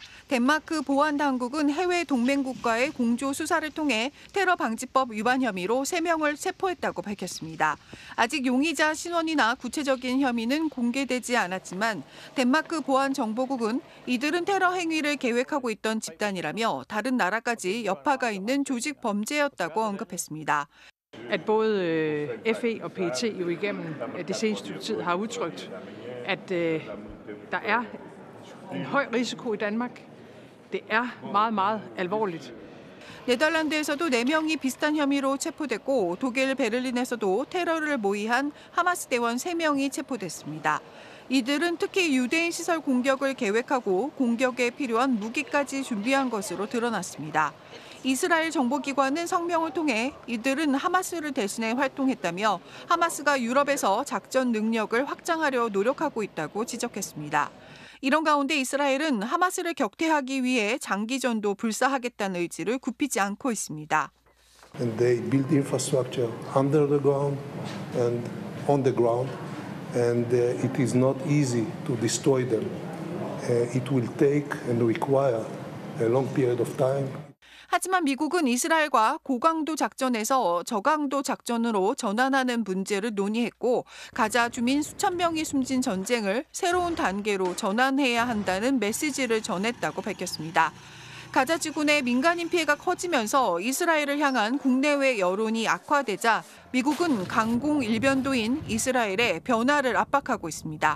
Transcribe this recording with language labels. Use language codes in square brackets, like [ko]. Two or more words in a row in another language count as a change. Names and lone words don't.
[ko] 덴마크 보안당국은 해외 동맹국과의 공조 수사를 통해 테러 방지법 위반 혐의로 3명을 체포했다고 밝혔습니다. 아직 용의자 신원이나 구체적인 혐의는 공개되지 않았지만 덴마크 보안정보국은 이들은 테러 행위를 계획하고 있던 집단이라며 다른 나라까지 여파가 있는 조직 범죄였다고 언급했습니다. [da] At både FE og PET jo igennem det seneste tid har udtrykt, at der er en høj risiko i Danmark. Det er meget, meget alvorligt. [ko] 네덜란드에서도 4명이 비슷한 혐의로 체포됐고 독일 베를린에서도 테러를 모의한 하마스 대원 3명이 체포됐습니다. 이들은 특히 유대인 시설 공격을 계획하고 공격에 필요한 무기까지 준비한 것으로 드러났습니다. 이스라엘 정보기관은 성명을 통해 이들은 하마스를 대신해 활동했다며 하마스가 유럽에서 작전 능력을 확장하려 노력하고 있다고 지적했습니다. 이런 가운데 이스라엘은 하마스를 격퇴하기 위해 장기전도 불사하겠다는 의지를 굽히지 않고 있습니다. [en] And they build infrastructure under the ground and on the ground, and it is not easy to destroy them. It will take and require a long period of time. [ko] 하지만 미국은 이스라엘과 고강도 작전에서 저강도 작전으로 전환하는 문제를 논의했고 가자 주민 수천 명이 숨진 전쟁을 새로운 단계로 전환해야 한다는 메시지를 전했다고 밝혔습니다. 가자 지구내 민간인 피해가 커지면서 이스라엘을 향한 국내외 여론이 악화되자 미국은 강공 일변도인 이스라엘의 변화를 압박하고 있습니다.